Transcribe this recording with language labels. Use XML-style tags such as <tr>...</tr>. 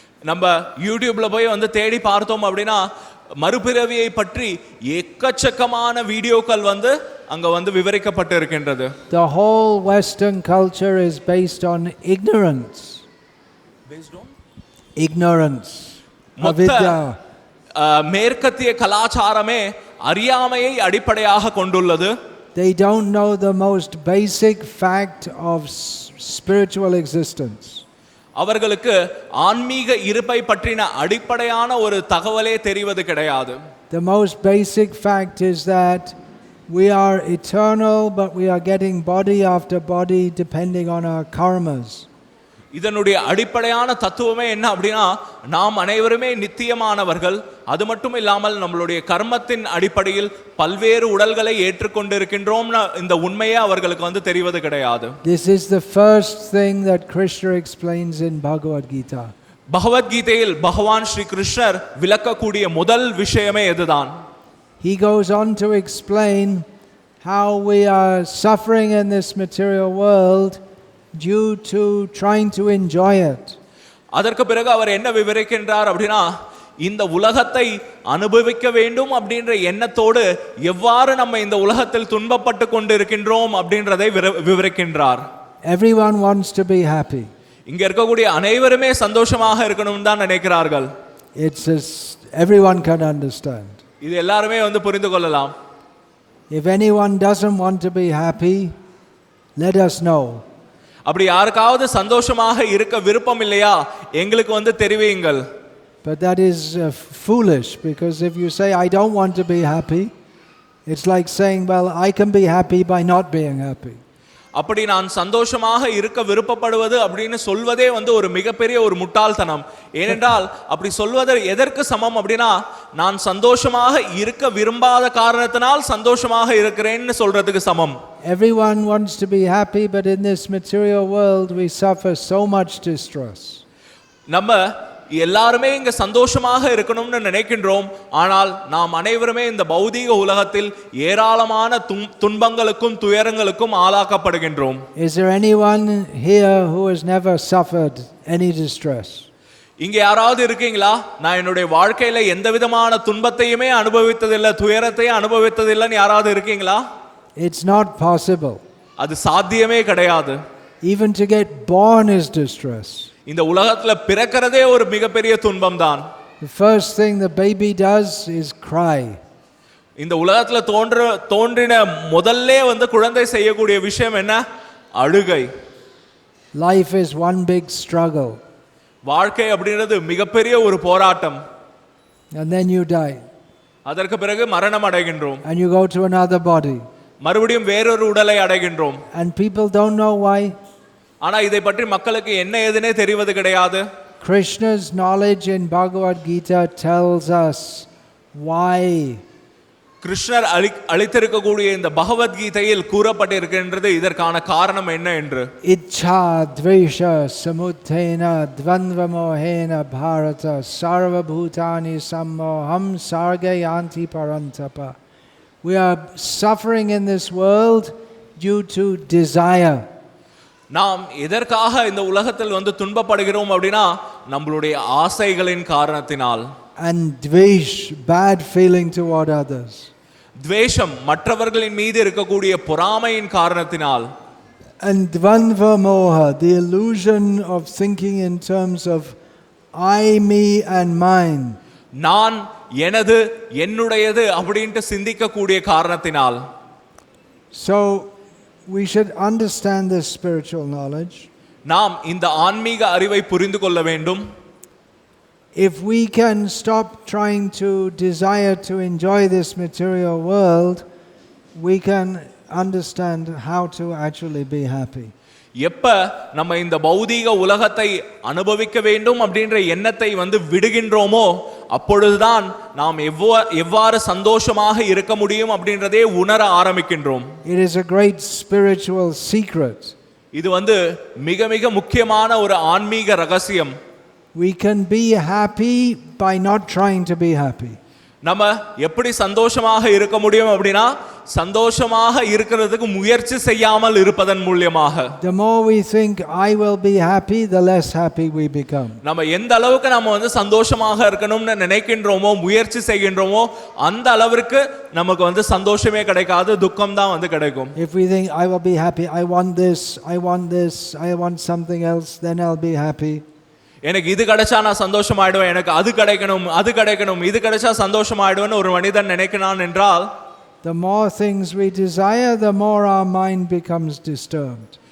<ta>நம்ம யூடியூப்ல போய் வந்து தேடி பார்த்தோம் அப்படின்னா மறுபிறவியை பற்றி எக்கச்சக்கமான வீடியோக்கள் வந்து அங்க வந்து விவரிக்கப்பட்டு இருக்கின்றது.</ta> <en>The whole Western culture is based on ignorance. Ignorance. Avidya.</en> <ta>மேற்கத்திய கலாச்சாரமே அறியாமையை அடிப்படையாக கொண்டுள்ளது.</ta> <en>They don't know the most basic fact of spiritual existence.</en> <ta>அவர்களுக்கு ஆன்மீக இருப்பை பற்றின அடிப்படையான ஒரு தகவலே தெரிவது கிடையாது.</ta> <en>The most basic fact is that we are eternal, but we are getting body after body depending on our karmas.</en> <ta>இதனுடைய அடிப்படையான தத்துவமே என்ன அப்படின்னா, நாம் அனைவருமே நித்தியமானவர்கள், அது மட்டும் இல்லாமல் நம்மளுடைய கர்மத்தின் அடிப்படையில் பல்வேறு உடல்களை ஏற்றுக்கொண்டிருக்கின்றோம்னு இந்த உண்மையே அவர்களுக்கு வந்து தெரிவது கிடையாது.</ta> <en>This is the first thing that Krishna explains in Bhagavad Gita.</en> <ta>பகவத்கீதையில் பகவான் ஸ்ரீ கிருஷ்ணர் விளக்கக்கூடிய முதல் விஷயமே இதுதான்.</ta> <en>He goes on to explain how we are suffering in this material world due to trying to enjoy it.</en> <ta>அதற்கு பிறகு அவர் என்ன விவரிக்கின்றார் அப்படின்னா, இந்த உலகத்தை அனுபவிக்க வேண்டும் அப்படின்ற எண்ணத்தோடு எவ்வாறு நம்ம இந்த உலகத்தில் துன்பப்பட்டு கொண்டிருக்கின்றோம் அப்படின்றதை விவரிக்கின்றார்.</ta> <en>Everyone wants to be happy.</en> <ta>இங்க இருக்கக்கூடிய அனைவருமே சந்தோஷமாக இருக்கணும் தான் நினைக்கிறார்கள்.</ta> <en>It's everyone can understand.</en> <ta>இது எல்லாருமே வந்து புரிந்து கொள்ளலாம்.</ta> <en>If anyone doesn't want to be happy, let us know.</en> <ta>அப்படி யாருக்காவது சந்தோஷமாக இருக்க விருப்பம் இல்லையா, எங்களுக்கு வந்து தெரிவியுங்கள்.</ta> <en>But that is foolish, because if you say I don't want to be happy, it's like saying, well, I can be happy by not being happy.</en> <ta>அப்படி நான் சந்தோஷமாக இருக்க விருப்பப்படுவது அப்படின்னு சொல்வதே வந்து ஒரு மிகப்பெரிய ஒரு முட்டாள்தனம். ஏனென்றால் அப்படி சொல்வது எதற்கு சமம் அப்படின்னா, நான் சந்தோஷமாக இருக்க விரும்பாத காரணத்தினால் சந்தோஷமாக இருக்கிறேன்னு சொல்றதுக்கு சமம்.</ta> <en>Everyone wants to be happy, but in this material world we suffer so much distress.</en> <ta>நம்ம எல்லாருமே இங்க சந்தோஷமாக இருக்கணும்னு நினைக்கின்றோம். ஆனால் நாம் அனைவருமே இந்த பௌதீக உலகத்தில் ஏராளமான துன்பங்களுக்கும் துயரங்களுக்கும் ஆளாக்கப்படுகின்றோம்.</ta> <en>Is there anyone here who has never suffered any distress?</en> <ta>இங்க யாராவது இருக்கீங்களா, நான் என்னுடைய வாழ்க்கையில எந்த விதமான துன்பத்தையுமே அனுபவித்ததில்லை, துயரத்தையும் அனுபவித்ததில்லைன்னு யாராவது இருக்கீங்களா?</ta> <en>It's not possible.</en> <ta>அது சாத்தியமே கிடையாது.</ta> <en>Even to get born is distress.</en> <ta>இந்த உலகத்துல பிறக்கிறதே ஒரு மிகப்பெரிய துன்பம் தான்.</ta> <en>The first thing the baby does is cry.</en> <ta>இந்த உலகத்துல தோன்றின முதல்ல வந்து குழந்தை செய்யக்கூடிய விஷயம் என்ன? அழுகை.</ta> <en>Life is one big struggle.</en> <ta>வாழ்க்கை அப்படிங்கிறது மிகப்பெரிய ஒரு போராட்டம்.</ta> <en>And then you die.</en> <ta>அதற்கு பிறகு மரணம் அடைகின்றோம்.</ta> <en>And you go to another body.</en> <ta>மறுபடியும் வேறொரு உடலை அடைகின்றோம்.</ta> <en>And people don't know why.</en> <ta>ஆனா இதை பற்றி மக்களுக்கு என்ன ஏதுனே தெரிவது கிடையாது.</ta> <en>Krishna's knowledge in Bhagavad Gita tells us why.</en> <ta>கிருஷ்ணர் அளித்திருக்கக்கூடிய இந்த பகவத்கீதையில் கூறப்பட்டிருக்கின்றது இதற்கான காரணம் என்ன என்று.</ta> <sa>Ichha dvesha samuddhena dvandva mohena bharata sarva bhutani sammoham sargayanti parantapa.</sa> <en>We are suffering in this world due to desire.</en> <ta>நாம் எதற்காக இந்த உலகத்தில் வந்து துன்பப்படுகிறோம் அப்படின்னா, நம்மளுடைய ஆசைகளின் காரணத்தினால்.</ta> <en>And dvesh, bad feeling toward others.</en> <ta>துவேஷம், மற்றவர்களின் மீது இருக்கக்கூடிய பொறாமையின் காரணத்தினால்.</ta> <en>And dvandva moha, the illusion of thinking in terms of I, me and mine.</en> <ta>நான், எனது, என்னுடையது அப்படின்ட்டு சிந்திக்கக்கூடிய காரணத்தினால்.</ta> <en>So we should understand this spiritual knowledge.</en> <ta>நாம் இந்த ஆன்மீக அறிவை புரிந்து கொள்ள வேண்டும்.</ta> <en>If we can stop trying to desire to enjoy this material world, we can understand how to actually be happy.</en> <ta>எப்ப நம்ம இந்த பௌதீக உலகத்தை அனுபவிக்க வேண்டும் அப்படின்ற எண்ணத்தை வந்து விடுகின்றோமோ, அப்பொழுதுதான் நாம் எவ்வாறு சந்தோஷமாக இருக்க முடியும் அப்படின்றதே உணர ஆரம்பிக்கின்றோம்.</ta> <en>It is a great spiritual secret.</en> <ta>இது வந்து மிக மிக முக்கியமான ஒரு ஆன்மீக ரகசியம்.</ta> <en>We can be happy by not trying to be happy.</en> <ta>நம்ம எப்படி சந்தோஷமாக இருக்க முடியும் அப்படின்னா, சந்தோஷமாக இருக்கிறதுக்கு முயற்சி செய்யாமல் இருப்பதன் மூலமாக.</ta> <en>The more we think I will be happy, the less happy we become.</en> <ta>நம்ம எந்த அளவுக்கு நம்ம வந்து சந்தோஷமாக இருக்கணும்னு நினைக்கின்றோமோ, முயற்சி செய்கின்றோமோ, அந்த அளவிற்கு நமக்கு வந்து சந்தோஷமே கிடைக்காது, துக்கம் தான் வந்து கிடைக்கும்.</ta> <en>If we think I will be happy, I want this, I want this, I want something else, then I'll be happy.</en> <ta>எனக்கு இது கிடைச்சா நான் சந்தோஷமாயிடுவேன், எனக்கு அது கிடைக்கணும், அது கிடைக்கணும், இது கிடைச்சா சந்தோஷமாயிடுவேன்னு ஒரு மனிதன் நினைக்கிறான் என்றால்,</ta> <en>the more things we desire, the more our mind becomes disturbed.</en>